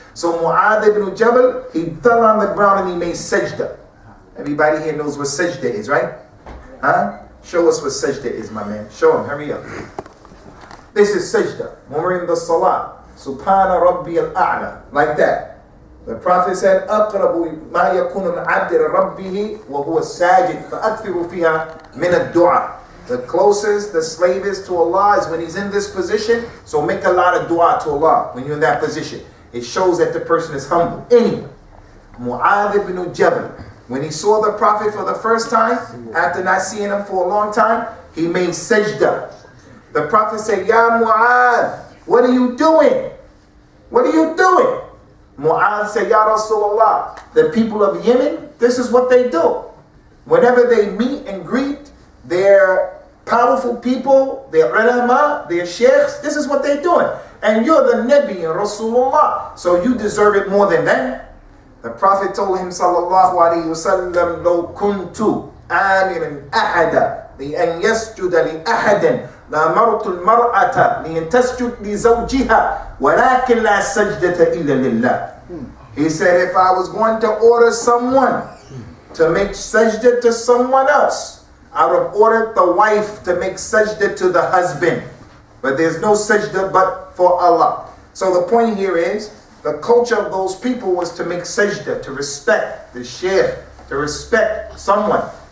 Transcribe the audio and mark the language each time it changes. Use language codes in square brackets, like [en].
[en] So Mu'adh ibn Jabal, he fell on the ground and he made sajda. Everybody here knows what sajda is, right? Huh? Show us what sajda is, my man. Show him, hurry up. This is sajda. When we're in the salah, Subhana Rabbi al-A'la, like that. The Prophet said, [ar] أَقْرَبُ مَا يَكُونُ الْعَبْدِ لِرَبِّهِ وَهُوَ السَّاجِدُ فَأَكْثِرُ فِيهَا مِنَ الدُّعَى. [en] The closest the slave is to Allah is when he's in this position, so make a lot of dua to Allah when you're in that position. It shows that the person is humble. Anyway, Mu'adh ibn Jabal, when he saw the Prophet for the first time, after not seeing him for a long time, he made sajda. The Prophet said, Ya Mu'adh, what are you doing? What are you doing? Mu'adh said, Ya Rasulullah, the people of Yemen, this is what they do. Whenever they meet and greet their powerful people, their ulama, their sheikhs, this is what they're doing. And you're the Nabi and Rasulullah, so you deserve it more than them. The Prophet told him, sallallahu alayhi wa sallam, [ar] لو كنت آمرا أحدا لأن يسجد لأحد لأمرت المرأة لأن تسجد لزوجها ولكن لا سجدة إلا لله. [en] He said, if I was going to order someone to make sajda to someone else, I would have ordered the wife to make sajda to the husband. But there's no sajda but for Allah. So the point here is, the culture of those people was to make sajda, to respect the sheikh, to respect someone.